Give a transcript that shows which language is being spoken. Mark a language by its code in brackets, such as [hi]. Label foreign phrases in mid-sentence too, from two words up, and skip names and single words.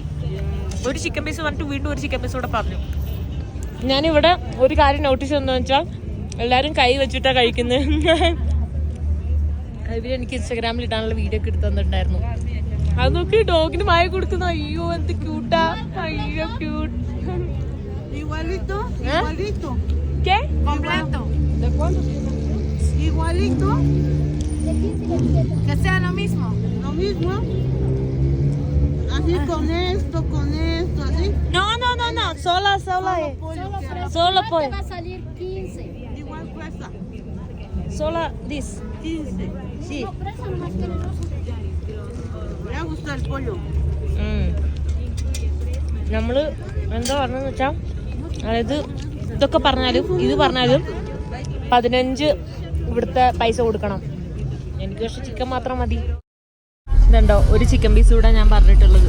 [ml] ഒരു [en] chicken piece [ml] പറഞ്ഞിട്ട് വീണ്ടും ഒരു [en] chicken piece [ml] കൂടെ പറഞ്ഞു. ഞാനിവിടെ ഒരു കാര്യം നോട്ടീസ് എന്താണെന്ന് വെച്ചാൽ എല്ലാവരും കൈ വെച്ചിട്ടാണ് കഴിക്കുന്നത്. ഇവരെനിക്ക് ഇൻസ്റ്റാഗ്രാമിൽ ഇടാനുള്ള വീഡിയോ ഒക്കെ എടുത്ത് തന്നിട്ടുണ്ടായിരുന്നു. അത് നോക്കി ഡോഗിന് മായ കൊടുക്കുന്നു. അയ്യോ എന്ത് ക്യൂട്ടാ, അയ്യോ ക്യൂട്ട്. [es] Igualito, igualito. ¿Qué? Completo. ¿De cuánto? Igualito. Que sea lo mismo. Lo mismo. Así con esto, así. No. Sola. Solo pollo. Va a salir 15. Igual cuesta. Sola this. 15. Sí. No, pero esa nomás tiene rosa. Me gusta el pollo. [ml] നമ്മള് എന്താ പറഞ്ഞെന്ന് വെച്ചാൽ, അതായത് ഇതൊക്കെ പറഞ്ഞാലും ഇത് പറഞ്ഞാലും 15 ഇവിടുത്തെ പൈസ കൊടുക്കണം. എനിക്ക് പക്ഷെ ചിക്കൻ മാത്രം മതി. ഇതുണ്ടോ ഒരു [en] chicken piece [ml] കൂടെ ഞാൻ പറഞ്ഞിട്ടുള്ളത്.